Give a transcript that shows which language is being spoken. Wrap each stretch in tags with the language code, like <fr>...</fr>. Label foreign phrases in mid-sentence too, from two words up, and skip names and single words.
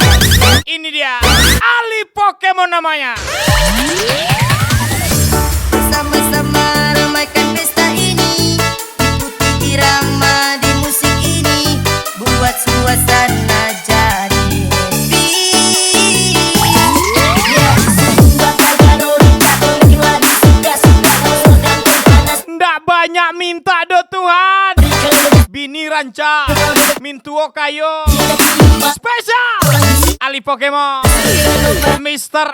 <id>Ini dia Ali Pokemon namanya. Sama-sama ramaikan pesta ini, ikuti irama di musik ini, buat suasana jadi happy.</id> <min>Ndak banyak minta do Tuhan, bini ranca mintuo kayo.</min> <id>Spesial Ali Pokemon, Mr.</id>